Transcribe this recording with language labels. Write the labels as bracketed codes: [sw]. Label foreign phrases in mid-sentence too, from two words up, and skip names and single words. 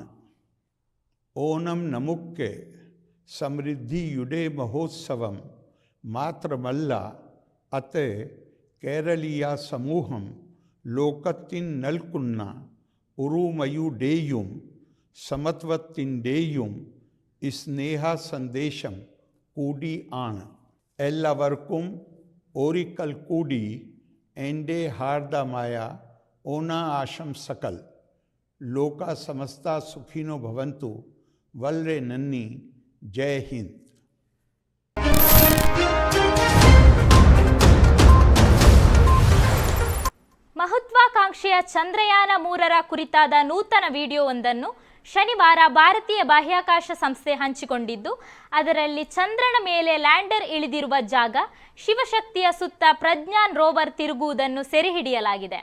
[ml] ഓണം നമുക്ക് സമൃദ്ധിയുടെ മഹോത്സവം മാത്രമല്ല, അത് കേരളീയ സമൂഹം ലോകത്തിന് നൽകുന്ന ഒരുമയുടെയും സമത്വത്തിൻ്റെയും സ്നേഹ സന്ദേശം കൂടി ആണ്. എല്ലാവർക്കും ഒരിക്കൽ കൂടി എൻ്റെ ഹാർദമായ ഓണ ആശംസകൾ. [sa] लोक समस्त सुखिनो भवन्तु. [ml] വളരെ നന്ദി. [hi] जय हिन्द. [kn] ಮಹತ್ವಾಕಾಂಕ್ಷೆಯ ಚಂದ್ರಯಾನ 3ರ ಕುರಿತಾದ ನೂತನ ವಿಡಿಯೋವೊಂದನ್ನು ಶನಿವಾರ ಭಾರತೀಯ ಬಾಹ್ಯಾಕಾಶ ಸಂಸ್ಥೆ ಹಂಚಿಕೊಂಡಿದ್ದು, ಅದರಲ್ಲಿ ಚಂದ್ರನ ಮೇಲೆ ಲ್ಯಾಂಡರ್ ಇಳಿದಿರುವ ಜಾಗ, ಶಿವಶಕ್ತಿಯ ಸುತ್ತ ಪ್ರಜ್ಞಾನ್ ರೋವರ್ ತಿರುಗುವುದನ್ನು ಸೆರೆಹಿಡಿಯಲಾಗಿದೆ.